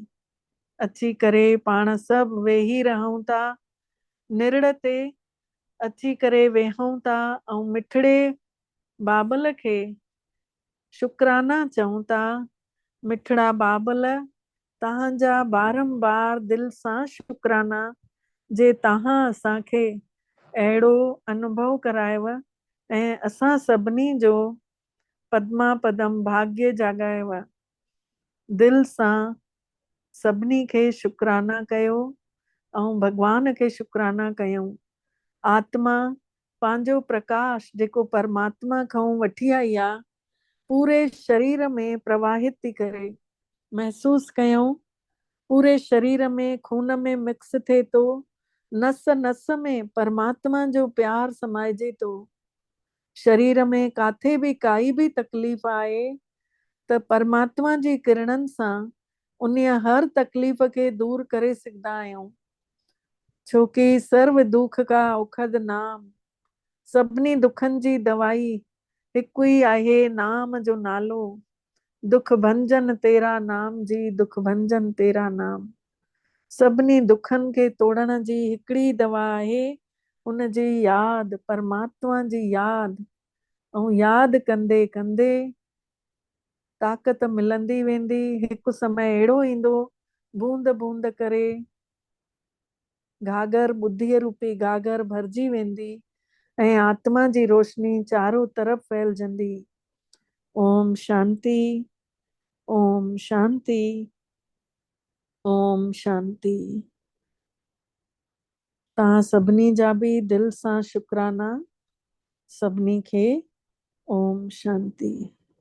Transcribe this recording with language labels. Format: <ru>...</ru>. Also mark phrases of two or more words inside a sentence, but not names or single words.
<sd>अची करे पाण सभु वेही रहूं था, निरड़ ते अची करे वेहूं था, ऐं मिठड़े बाबल खे शुक्राना चऊं था। मिठड़ा बाबल, तव्हांजा बारंबार दिल सां शुक्राना जे तव्हां असांखे अहिड़ो अनुभव करायव ऐं असां सभिनी जो पद्मा पदम भाग्य जाॻायव। दिल सां सभिनी खे शुक्राना कयो ऐं भॻवान खे शुक्राना कयूं। आत्मा पंहिंजो प्रकाश जेको परमात्मा खां वठी आई आहे, पूरे शरीर में प्रवाहित थी करे। महसूस कयूं पूरे शरीर में खून में मिक्स थिए थो, नस नस में परमात्मा जो प्यार समाइजे थो। शरीर में काथे बि काई बि तकलीफ़ आहे त परमात्मा जी किरणनि सां उन हर तकलीफ़ खे दूर करे सघंदा आहियूं।</sd> <hi>छोकी सर्व दुख का औखद नाम,</hi> <sd>सभिनी दुखनि जी दवाई हिकु ई आहे, नाम जो नालो।</sd> <hi>दुख भंजन तेरा नाम जी, दुख भंजन तेरा नाम।</hi> <sd>सभिनी दुखनि खे तोड़ण जी हिकिड़ी दवा आहे, उन जी यादि, परमात्मा जी यादि। ऐं यादि कंदे कंदे ताक़त मिलंदी वेंदी। हिकु समय अहिड़ो ईंदो, बूंद बूंद करे घाघर, बुद्धीअ रूपी घाघर भरिजी वेंदी ऐं आत्मा जी रोशनी चारों तरफ़ फैलजंदी।</sd> <sa>ओम शांति, ओम शांति, ओम शांति।</sa> <sd>तव्हां सभिनी जा बि दिल सां शुक्राना। सभिनी खे</sd> <sa>ओम शांति।</sa>